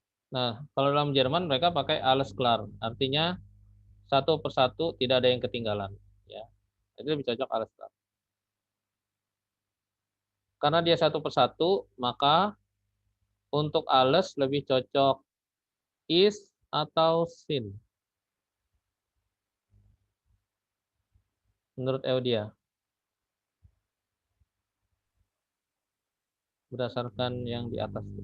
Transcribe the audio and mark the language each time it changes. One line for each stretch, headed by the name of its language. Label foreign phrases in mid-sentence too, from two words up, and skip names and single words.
Indonesian: Nah, kalau dalam Jerman mereka pakai
German: alles klar,
Indonesian: artinya satu persatu tidak ada yang ketinggalan. Ya, itu lebih cocok
German: alles klar.
Indonesian: Karena dia satu persatu, maka untuk alles lebih cocok is atau sin. Menurut Eudia. Berdasarkan yang di atas.